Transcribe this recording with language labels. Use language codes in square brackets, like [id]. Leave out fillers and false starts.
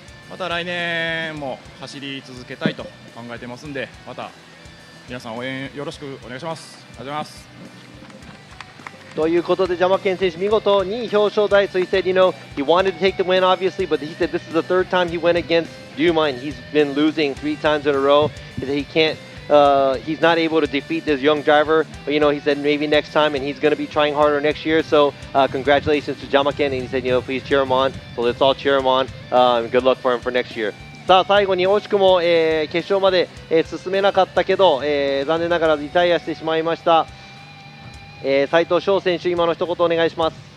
[ja] また来年も走り続けたいと考えてますんでまた皆さん応援よろしくお願いします。ありがとうございます。ということで、ジャマケン選手、見事2位表彰台。 [en] So he said, you know, he wanted to take the win, obviously, but he said this is the third time he went against Yuma, and he's been losing 3 times in a row. He said he can't, he's not able to defeat this young driver, but, you know, he said maybe next time, and he's going to be trying harder next year. So congratulations to Jamaken, and he said, you know, please cheer him on. So let's all cheer him on, and good luck for him for next year. [ja] さあ最後に惜しくも、決勝まで、進めなかったけど、残念ながらリタイアしてしまいました。斉藤翔選手、今の一言お願いします。